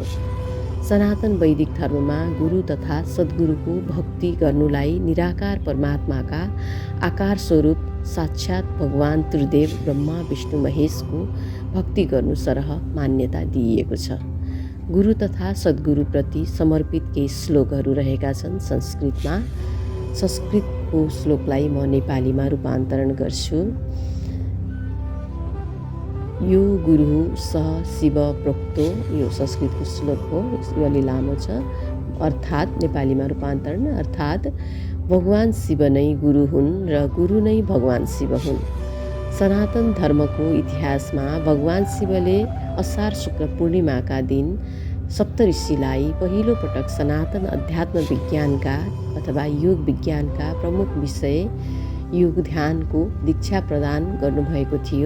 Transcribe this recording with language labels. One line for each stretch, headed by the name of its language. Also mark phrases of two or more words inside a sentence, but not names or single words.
Nepali: सनातन वैदिक धर्ममा गुरु तथा सद्गुरुको भक्ति गर्नुलाई निराकार परमात्माका आकार स्वरूप साक्षात भगवान त्रिदेव ब्रह्मा विष्णु महेशको भक्ति गर्नु सरह मान्यता दिइएको छ। गुरु तथा सद्गुरुप्रति समर्पित केही श्लोकहरू रहेका छन् संस्कृतमा। संस्कृतको श्लोकलाई म नेपालीमा रूपान्तरण गर्छु।
Sanskrit: यो गुरु स शिव प्रोक्तो,
Nepali: यो संस्कृतको श्लोक हो। यो अलि लामो छ। अर्थात् नेपालीमा रूपान्तरण, अर्थात् भगवान शिव नै गुरु हुन् र गुरु नै भगवान शिव हुन्। सनातन धर्मको इतिहासमा भगवान शिवले असार शुक्ल पूर्णिमाका दिन सप्तऋषिलाई पहिलो पटक सनातन अध्यात्म विज्ञानका अथवा योग विज्ञानका प्रमुख विषय योग ध्यानको दीक्षा प्रदान गर्नुभएको थियो।